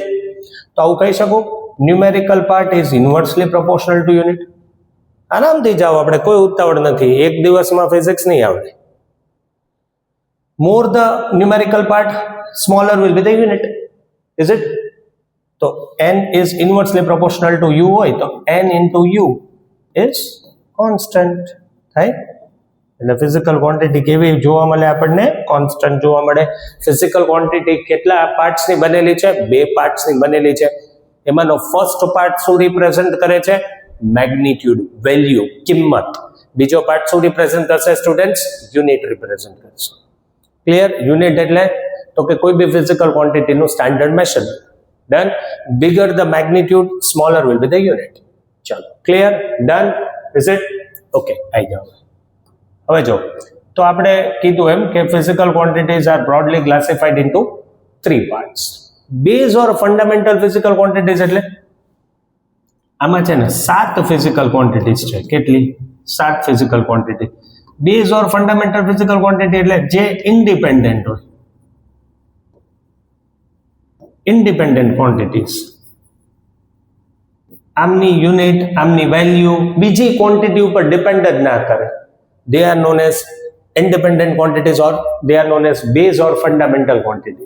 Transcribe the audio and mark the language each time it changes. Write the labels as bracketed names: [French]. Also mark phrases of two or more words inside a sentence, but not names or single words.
[Gujarati] તો આવું કહી શકું, [English] numerical part is inversely proportional to unit. [Gujarati] આરામથી જાઓ, આપણે કોઈ ઉતાવળ નથી, એક દિવસમાં ફિઝિક્સ નહીં આવડે. [English] More the numerical part, smaller will be the unit. Is it? તો n is inversely proportional to u [Gujarati] હોય તો [English] n into u is constant થાય. [Gujarati] એટલે [English] physical quantity [Gujarati] કેવી જોવા મળે આપણને? કોન્સ્ટન્ટ જોવા મળે. [English] physical quantity [Gujarati] કેટલા પાર્ટ્સની બનેલી છે? 2 પાર્ટ્સની બનેલી છે. એમાંનો ફર્સ્ટ પાર્ટ શું રિપ્રેઝન્ટ કરે છે? [English] magnitude, value, કિંમત. [Gujarati] બીજો પાર્ટ શું રિપ્રેઝન્ટ કરશે સ્ટુડન્ટ્સ? યુનિટ રિપ્રેઝન્ટ કરશે. ક્લિયર? યુનિટ એટલે તો કે કોઈ બી ફિઝિકલ ક્વોન્ટિટીનું [English] standard measurement. Done. Bigger the magnitude, smaller will be the unit. ચલો, clear? Done? Is it? [Gujarati] Okay, આવી જાઓ. હવે જો, તો આપણે કીધું એમ કે [English] physical quantities are broadly classified into 3 parts. Base or fundamental physical quantities [Gujarati] એટલે આમાં છે ને [English] 7 physical quantities [Gujarati] છે. કેટલી? [English] 7 physical quantity. Base or fundamental physical quantity [Gujarati] એટલે જે [English] independent હોય. independent quantities, [Gujarati] આમની યુનિટ, આમની વેલ્યુ બીજી ક્વોન્ટિટી ઉપર ડિપેન્ડ જ ના કરે. [English] They are known as independent quantities or they are known as base or fundamental quantities.